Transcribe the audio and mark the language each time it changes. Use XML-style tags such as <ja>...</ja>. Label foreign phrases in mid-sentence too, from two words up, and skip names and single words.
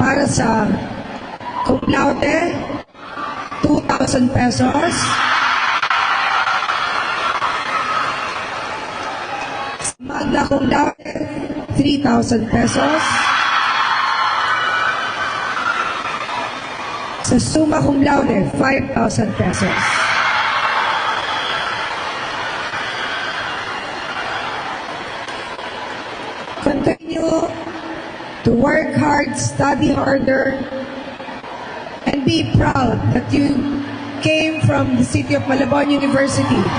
<tl>sa</tl> <la>cum laude,</la> <tl>2,000 pesos.</tl> <la>Magna cum laude, 3,000 pesos.</la> <tl>Sa</tl> <la>summa cum laude,</la> <tl>5,000 pesos.</tl> <en>Continue to work hard, study harder, and be proud that you came from the city of Malabon University.</en>